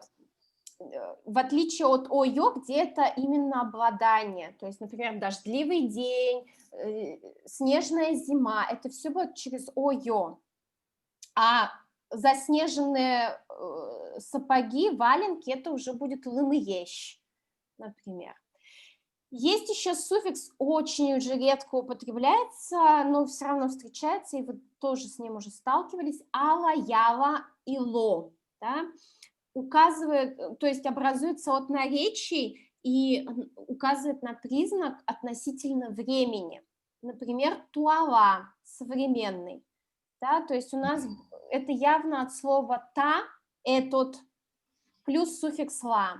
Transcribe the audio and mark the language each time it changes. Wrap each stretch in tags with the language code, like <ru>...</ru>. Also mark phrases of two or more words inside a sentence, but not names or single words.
<ru>В отличие от «ое», где это именно обладание, то есть, например, дождливый день, снежная зима, это все будет через «ое», а заснеженные сапоги, валенки, это уже будет «лыныещ», например. Есть еще суффикс, очень уже редко употребляется, но все равно встречается, и вы тоже с ним уже сталкивались, «ала», «яла» и «ло», да? Указывает, то есть образуется от наречий и указывает на признак относительно времени. Например, туала, современный. Да, то есть у нас это явно от слова «та», «этот», плюс суффикс «ла».</ru>